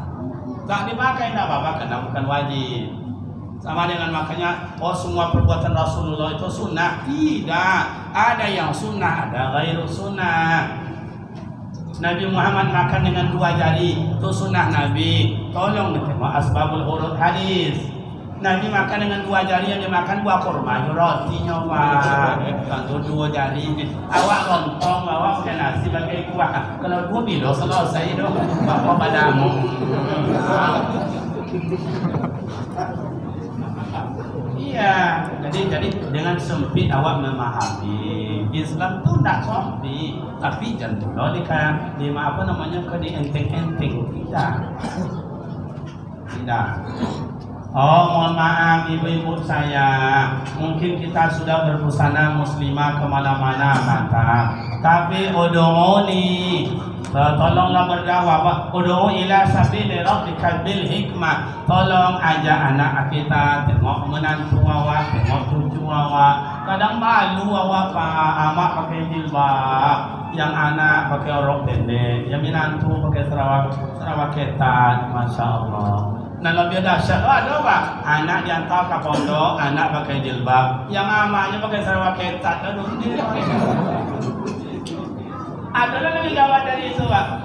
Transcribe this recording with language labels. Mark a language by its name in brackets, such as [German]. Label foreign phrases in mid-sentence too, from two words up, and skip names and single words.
[Indonesian] Tak dipakai tidak apa-apa karena bukan wajib. Sama dengan makanya semua perbuatan Rasulullah itu sunnah. Tidak, ada yang sunnah, ada [Arabic] ghairu sunnah. [Indonesian] Nabi Muhammad makan dengan 2 jari, itu sunnah Nabi. Tolong ditengok [Arabic] asbabul urut [Indonesian] hadis. Nabi makan dengan 2 jari, yang dimakan buah kurma, rotinya Pak. Tentu 2 jari. Awak lontong, awak makan nasi pakai kuah. Kalau 2 bilo selesai dong. Bapak padamu. Iya, jadi dengan sempit awak memahami Islam itu tidak sempit, tapi jangan dulu di apa namanya ke di enteng-enteng tidak. Oh, mohon maaf ibu-ibu saya, mungkin kita sudah berbusana muslimah kemana-mana mata, tapi ud'uni, tolonglah berdakwah, [Arabic] ud'u ila sabili rabbika bil hikmah. [Indonesian] Tolong ajak anak kita, tengok menantu awak, tengok cucu awak. Kadang malu awak amak pakai jilbab, yang anak pakai rok pendek, yang menantu pakai sarawak ketat, [Arabic] masya Allah. [Indonesian] Nah lebih dahsyat, ada Pak, anak diantar ke pondok, anak pakai jilbab, yang amaknya pakai sarawak ketat. Ada lebih gawat dari itu Pak.